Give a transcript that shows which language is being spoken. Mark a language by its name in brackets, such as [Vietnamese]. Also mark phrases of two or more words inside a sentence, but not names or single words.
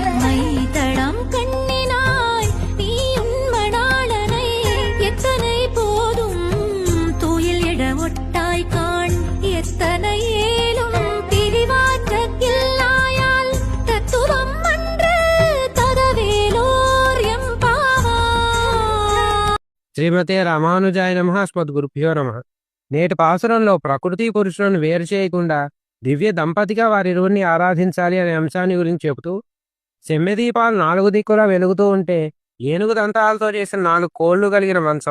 [Tamil] மைத்தடம் கண்ணினாய் நீ உன் மணாளனை எத்தனை போதும் தூயில் எழ ஒட்டாய் காண். எத்தனை ஏலும் பிரிவாற்றக்கில்லாயால் தத்துவம் அன்று ததவேலோர் எம்பாவாய். [Sanskrit] శ్రీమతే రామానుజాయ నమః. స్మద్గురుభ్యో నమః. [Telugu] నేటి పాసురంలో ప్రకృతి పురుషులను వేరు చేయకుండా దివ్య దంపతిగా వారిరువురిని ఆరాధించాలి అనే అంశాన్ని గురించి చెబుతూ, సెమ్మెదీపాలు 4 దిక్కులా వెలుగుతూ ఉంటే ఏనుగు దంతాలతో చేసిన 4 కోళ్లు కలిగిన మంచం.